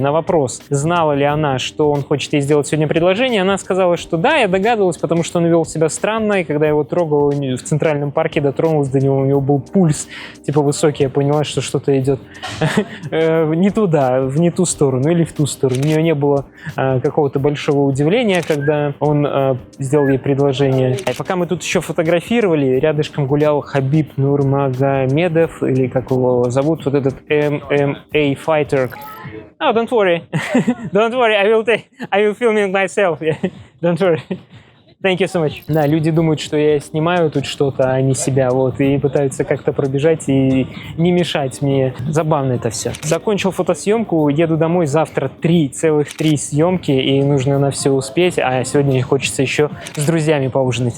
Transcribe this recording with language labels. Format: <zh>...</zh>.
<ru>На вопрос, знала ли она, что он хочет ей сделать сегодня предложение, она сказала, что да, я догадывалась, потому что он вел себя странно, и когда я его трогал в Центральном парке, дотронулась до него, у него был пульс, типа высокий, я поняла, что что-то идет не туда, в не ту сторону или в ту сторону. У нее не было какого-то большого удивления, когда он сделал ей предложение. И пока мы тут еще фотографировали, рядышком гулял Хабиб Нурмагомедов, или как его зовут, вот этот MMA fighter.</ru> <en>Oh, don't worry. Don't worry, I will film it myself. Don't worry. Thank you so much.</en> <ru>Да, люди думают, что я снимаю тут что-то, а не себя, вот, и пытаются как-то пробежать и не мешать мне. Забавно это все. Закончил фотосъемку, еду домой, завтра целых 3 съемки, и нужно на все успеть, а сегодня хочется еще с друзьями поужинать.</ru>